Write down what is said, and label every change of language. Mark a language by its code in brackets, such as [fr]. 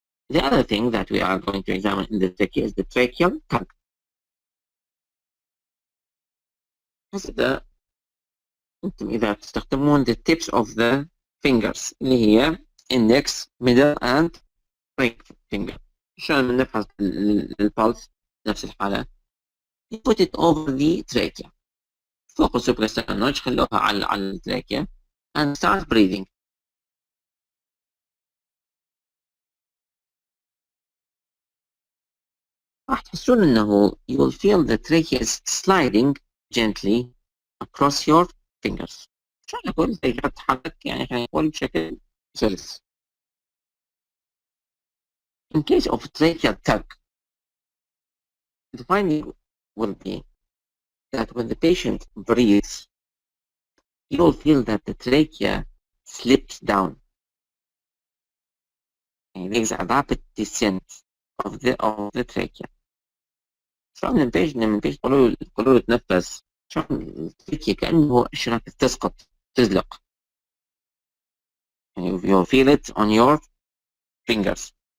[en] The other thing that we are going to examine in the trachea is the tracheal tug. [ar] هذا انتم اذا تستخدمون [en] the tips of the fingers [ar] اللي هي [en] index, middle and ring finger. [ar] عشان نفحص البلس نفس الحالة. [en] You put it over the trachea. [ar] فوق السوبرستانال نوتش خلوها على التراكيا [en] and start breathing. [ar] راح تحسون انه [en] you will feel the trachea is sliding gently across your fingers. [ar] عشان اقول التراكيا تتحرك يعني خلينا نقول بشكل سلس. [en] In case of tracheal tug, the finding will be that when the patient breathes, you will feel that the trachea slips down. And there is a rapid descent of the trachea. [ar] شلون لما البيشنت يقولوا له تنفس، شلون التراكيا كأنه أشرف تسقط تزلق. [en] And you feel it on your fingers.